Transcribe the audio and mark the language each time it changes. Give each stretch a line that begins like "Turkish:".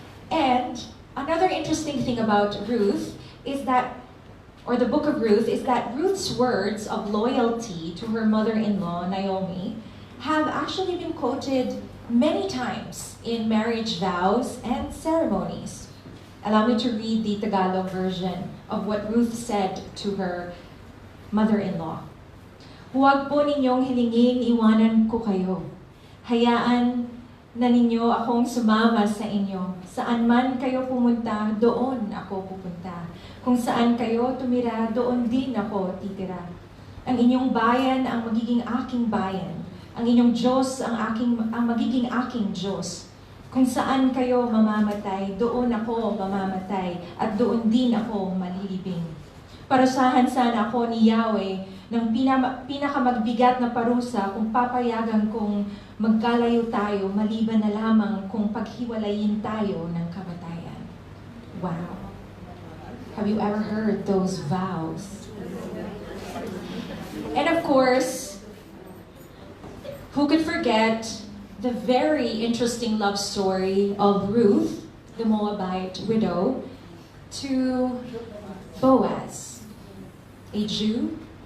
English: And another interesting thing about Ruth is that, or the book of Ruth, is that Ruth's words of loyalty to her mother-in-law, Naomi, have actually been quoted many times in marriage vows and ceremonies. Allow me to read the Tagalog version of what Ruth said to her mother-in-law.
Filipino: Huwag po ninyong hilingin iwanan ko kayo. Hayaan na ninyo akong sumama sa inyo. Saan man kayo pumunta, doon ako pupunta. Kung saan kayo tumira, doon din ako titira. Ang inyong bayan ang magiging aking bayan. Ang inyong Diyos ang magiging aking Diyos. Kung saan kayo mamamatay, doon ako mamamatay at doon din ako malilibing. Parusahan sana ako ni Yahweh ng pinakamagbigat na parusa kung papayagan kong magkalayo tayo maliban na lamang kung paghiwalayin tayo ng kamatayan. Wow.
English: Have you ever heard those vows? And of course, who could forget the very interesting love story of Ruth, the Moabite widow, to Boaz, a Jew.